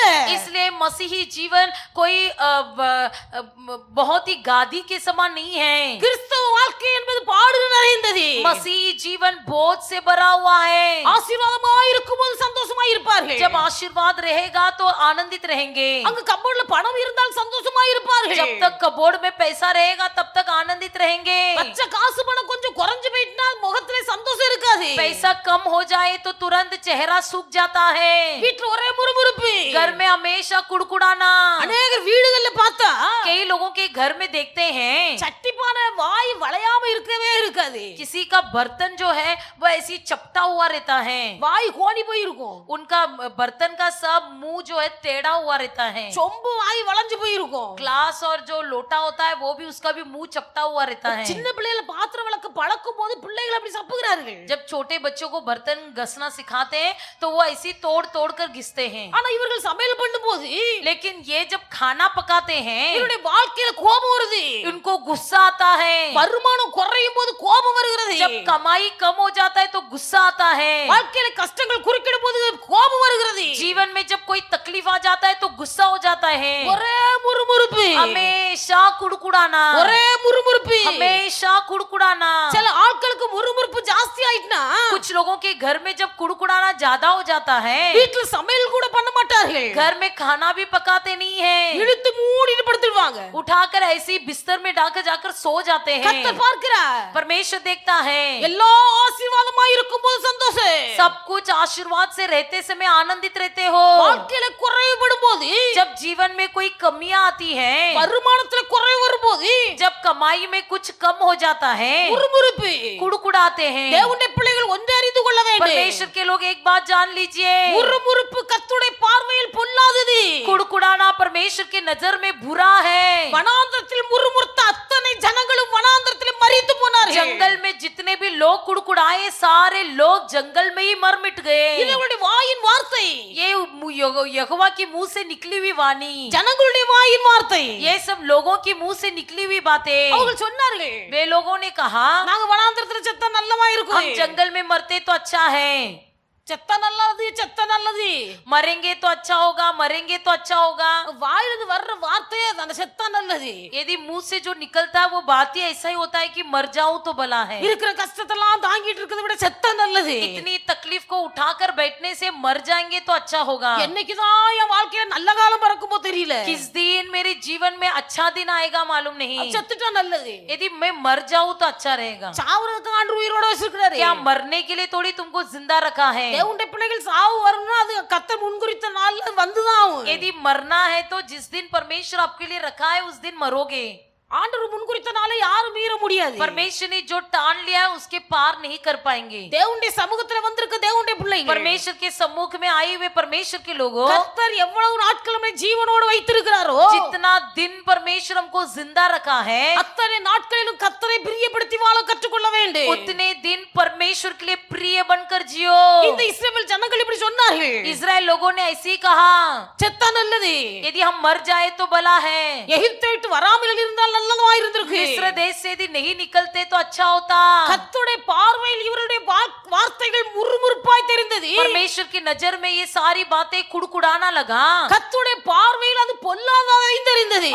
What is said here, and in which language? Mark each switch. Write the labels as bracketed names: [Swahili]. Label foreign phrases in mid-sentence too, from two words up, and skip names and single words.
[Hindi] इसलिए मसीही जीवन कोई बहुत ही गादी के समान नहीं है। [Tamil] கிறிஸ்தவ வாழ்க்கை என்பது பாடு நிறைந்தது. [Hindi] मसीही जीवन बोझ से भरा हुआ है। [Tamil] ஆசீர்வாதமாய் இருக்கும்போது சந்தோஷமாய் இருப்பார்கள். [Hindi] जब आशीर्वाद रहेगा तो आनंदित रहेंगे, [Tamil] அங்க கப்போர்ட்ல பணம் இருந்தால் சந்தோஷமாய் இருப்பார்கள். [Hindi] जब तक कबोर्ड में पैसा रहेगा तब तक आनंदित रहेंगे। [Tamil] பச்சை காசு பணம் கொஞ்சம் குறைஞ்சு போயிட்டா முகத்திலே சந்தோஷம் இருக்காது. [Hindi] पैसा कम हो जाए तो तुरंत चेहरा सूख जाता है, [Tamil] வீட்ல ஒரே முறுமுறுப்பு. [Hindi] घर में हमेशा कुड़कुड़ाना। [Tamil] अनेक வீடுகள்ல பார்த்தா [Hindi] कई लोगों के घर में देखते हैं [Tamil] சட்டிப்பான வாய் வளையாம இருக்கவே இருக்காது. [Hindi] किसी का बर्तन जो है वह ऐसी चपटा हुआ रहता है, [Tamil] வாய் கோணி போய் இருக்கும். [Hindi] उनका बर्तन का सब मुंह जो है टेढ़ा हुआ रहता है। [Tamil] சொம்பு வாய் வளைஞ்சு போய் இருக்கும். [Hindi] ग्लास और जो लोटा होता है वो भी उसका भी मुंह चपटा हुआ रहता है। [Tamil] சின்ன பிள்ளைகளை பாத்திரம் விளக்க பழக்கும் போது பிள்ளைகள் அப்படி சப்புகிறார்கள். [Hindi] जब छोटे बच्चों को बर्तन घसना सिखाते हैं तो वो ऐसी तोड़ तोड़ कर घिसते हैं, [Tamil] ஆனா இவர்கள் சமையல் பண்ணும்போது [Hindi] लेकिन ये जब खाना पकाते हैं [Tamil] இவருடைய வாழ்க்கையில கோபம் வருது. [Hindi] उनको गुस्सा आता है। [Tamil] வருமானம் குறையும் போது கோபம் வருகிறது. [Hindi] जब कमाई कम हो जाता है तो गुस्सा आता है। [Tamil] வாழ்க்கையில கஷ்டங்கள் குறுக்கிடும் போது கோபம் வருகிறது. [Hindi] जीवन में जब कोई तकलीफ आ जाता है तो गुस्सा हो जाता है। [Tamil] ஒரே முறுமுறுப்பு, [Hindi] हमेशा कुड़कुड़ाना, [Tamil] ஒரே முறுமுறுப்பு. [Hindi] हमेशा कुड़कुड़ाना। [Tamil] சில ஆட்களுக்கு முறுமுறுப்பு ஜாஸ்தி ஆயிட்டுனா [Hindi] कुछ लोगों के घर में जब कुड़कुड़ाना ज्यादा हो जाता है, [Tamil] வீட்டுல சமையல் கூட பண்ண மாட்டார்கள். [Hindi] घर में खाना भी पकाते नहीं है, [Tamil] இழுத்து மூடிட்டு படுத்துடுவாங்க. [Hindi] उठाकर ऐसे ही बिस्तर में डालकर जाकर सो जाते हैं। [Tamil] கர்த்தர் பார்க்கிறார். [Hindi] परमेश्वर देखता है, [Tamil] எல்லா ஆசீர்வாதமாய் இருக்கும்போது சந்தோஷம். [Hindi] सब कुछ आशीर्वाद से रहते समय आनंदित रहते हो। [Tamil] வாழ்க்கையில குறைவுபடும் போது, [Hindi] जब जीवन में कोई कमियां आती है, [Tamil] வருமானத்துல குறைவு வரும்போது [Hindi] जब कमाई में कुछ कम हो जाता है, [Tamil] முறுமுறுப்பு. [Hindi] कुड़कुड़ाते हैं। [Tamil] தேவனுடைய பிள்ளைகள் ஒன்றை அறிந்து கொள்ள வேண்டும். [Hindi] परमेश्वर के लोग एक बात जान लीजिए, [Tamil] முறுமுறுப்பு கர்த்தருடைய பார்வையில் பொல்லாதது. [Hindi] कुड़कुड़ाना परमेश्वर की नजर में बुरा है। [Tamil] வனாந்தரத்தில் முறுமுறுத்த அத்தனை ஜனங்களும் வனாந்தரத்தில் மரித்து போனார்கள். [Hindi] जंगल में जितने भी लोग कुड़कुड़ाए सारे लोग जंगल में ही मर मिट गए। [Tamil] இது அவருடைய வாயின் வார்த்தை. [Hindi] ये यहोवा की मुंह से निकली हुई वाणी, [Tamil] ஜனங்களுடைய வாயின் வார்த்தை. [Hindi] ये सब लोगों की मुंह से निकली हुई बातें। [Tamil] அவர்கள் சொன்னார்கள், [Hindi] वे लोगों ने कहा [Tamil] நாங்க வனாந்தரத்துல செத்தா நல்லமா இருக்கும். [Hindi] हम जंगल में मरते तो अच्छा है, [Tamil] செத்த நல்லது, செத்த நல்லது. [Hindi] मरेंगे तो अच्छा होगा, मरेंगे तो अच्छा होगा। [Tamil] வாயிலிருந்து வர்ற வார்த்தையே அந்த செத்த நல்லது. [Hindi] यदि मुंह से जो निकलता है वो बात ही ऐसा ही होता है कि मर जाऊं तो भला है। [Tamil] இருக்கிற கஷ்டத்தெல்லாம் தாங்கிட்டு இருக்கிறத விட செத்த நல்லது. [Hindi] इतनी तकलीफ को उठाकर बैठने से मर जाएंगे तो अच्छा होगा। [Tamil] என்னைக்குதான் என் வாழ்க்கையில நல்ல காலம் பிறக்குமோ தெரியல. [Hindi] किस दिन मेरे जीवन में अच्छा दिन आएगा मालूम नहीं। [Tamil] செத்துட்டா நல்லது. [Hindi] यदि मैं मर जाऊं तो अच्छा रहेगा। [Tamil] சாவுறதுக்கு ஆண்டு உயிரோட வச்சிருக்காரு. [Hindi] क्या मरने के लिए थोड़ी तुमको जिंदा रखा है? [Tamil] தேவனுடைய பிள்ளைகள் சாவு வரணும்னா அது கர்த்தர் முன்குறித்த நாள்ல வந்து அவ்வளவுதான் ஆகும். [Hindi] यदि मरना है तो जिस दिन परमेश्वर आपके लिए रखा है उस दिन मरोगे। [Tamil] ஆண்டவர் முன்குறித்தனால யாரும் மீற முடியாது. [Hindi] परमेश्वर ने जो टान लिया है उसके पार नहीं कर पाएंगे। [Tamil] தேவனுடைய சமூகத்துல வந்திருக்க தேவனுடைய பிள்ளைகள், [Hindi] परमेश्वर के सम्मुख में आए हुए परमेश्वर के लोगों, [Tamil] கர்த்தர் எவ்வளவு நாட்கள் நம்மை ஜீவனோடு வைத்திருக்கிறாரோ [Hindi] जितना दिन परमेश्वर हमको जिंदा रखा है [Tamil] அத்தனை நாட்களிலும் கர்த்தரை பிரியப்படுத்தி வாழ கற்றுக்கொள்ள வேண்டும். [Hindi] उतने दिन परमेश्वर के लिए प्रिय बनकर जियो। [Tamil] இந்த இஸ்ரவேல் ஜனங்கள் இப்படி சொன்னார்கள், [Hindi] इजराइल लोगों ने ऐसे ही कहा, [Tamil] செத்தா நல்லது, [Hindi] यदि हम मर जाए तो भला है, [Tamil] எகிப்தை விட்டு வராமல் இருந்தால் நல்லதா இருந்திருக்கு. [Hindi] मिस्र देश से यदि नहीं निकलते तो अच्छा होता। [Tamil] கர்த்தருடைய பார்வையில் இவருடைய வார்த்தைகள் முறுமுறுப்பாய் தெரிந்தது. [Hindi] परमेश्वर की नजर में ये सारी बातें कुड़कुड़ाना लगा [Tamil] கர்த்தருடைய பார்வையில் அது பொல்லாததாய் தெரிந்தது.